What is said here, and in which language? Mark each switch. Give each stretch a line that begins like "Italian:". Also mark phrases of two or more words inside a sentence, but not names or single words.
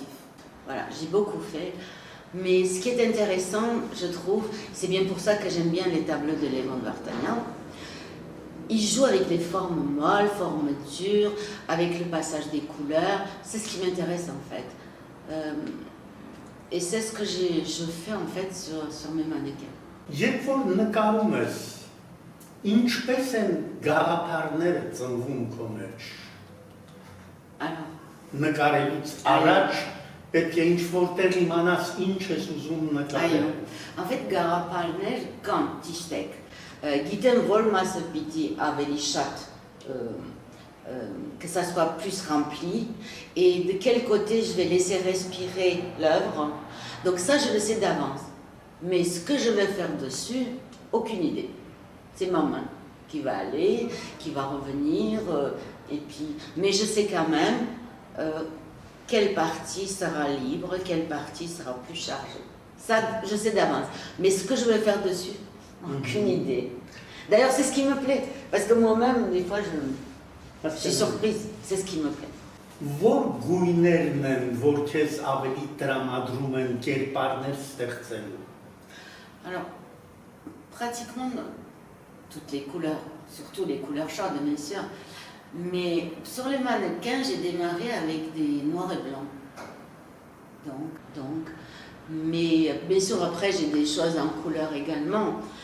French: Voilà, j'ai beaucoup fait. Mais ce qui est intéressant, je trouve, c'est bien pour ça que j'aime bien les tableaux de Léon Vartanian. Il joue avec les formes molles, formes dures, avec le passage des couleurs. C'est ce qui m'intéresse en fait. Et c'est ce que je fais en fait sur mes mannequins.
Armenian: Երբ որ նկարում ես, ինչպես են գաղափարները ծնվում քո մեջ։ Նկարելուց առաջ պետք է ինչ-որտեղ իմանաս ինչ ես ուզում նկարել։
French: En fait,
Armenian: գաղափարներ կան ճիշտ գիտեմ որ մասը պիտի ավելի շատ
French: que ça soit plus rempli et de quel côté je vais laisser respirer l'œuvre. Donc ça, je le sais d'avance. Mais ce que je vais faire dessus, aucune idée. C'est ma main qui va aller, qui va revenir, mais je sais quand même quelle partie sera libre, quelle partie sera plus chargée. Ça, je sais d'avance. Mais ce que je vais faire dessus, aucune idée. D'ailleurs, c'est ce qui me plaît. Parce que moi-même, des fois, je suis surprise. C'est ce qui me plaît.
Armenian: Որ գույներն են, որ քեզ ավելի տրամադրում են կերպարներ ստեղծելու։
French: Alors, pratiquement toutes les couleurs, surtout les couleurs chaudes, bien sûr. Mais sur les mannequins, j'ai démarré avec des noirs et blancs. Donc, mais bien sûr, après, j'ai des choses en couleur également.